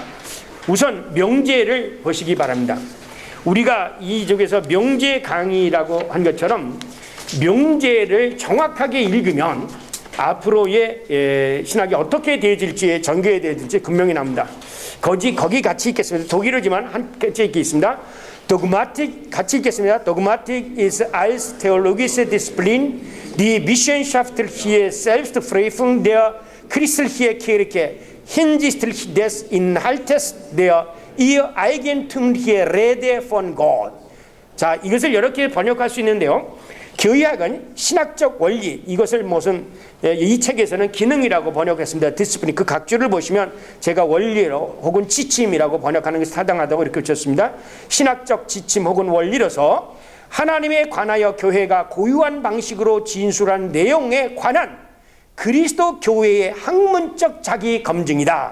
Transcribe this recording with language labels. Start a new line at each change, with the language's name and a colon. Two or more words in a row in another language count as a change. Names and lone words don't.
Korean: 우선 명제를 보시기 바랍니다. 우리가 이쪽에서 명제 강의라고 한 것처럼 명제를 정확하게 읽으면 앞으로의 신학이 어떻게 되어질지, 전개에 되어질지 분명히 납니다. 거기 같이 읽겠습니다. 독일어지만 한 개째 읽겠습니다. Dogmatik 같이 읽겠습니다.
German: Dogmatik ist als theologische Disziplin die wissenschaftliche Selbstprüfung der christlichen Kirche hinsichtlich des Inhaltes der ihr eigentümliche Rede von Gott.
Korean: 자, 이것을 이렇게 번역할 수 있는데요. 교의학은 신학적 원리, 이것을 무슨 이 책에서는 기능이라고 번역했습니다. 디스플린, 그 각주를 보시면 제가 원리로 혹은 지침이라고 번역하는 것이 타당하다고 이렇게 붙였습니다. 신학적 지침 혹은 원리로서 하나님에 관하여 교회가 고유한 방식으로 진술한 내용에 관한 그리스도 교회의 학문적 자기 검증이다.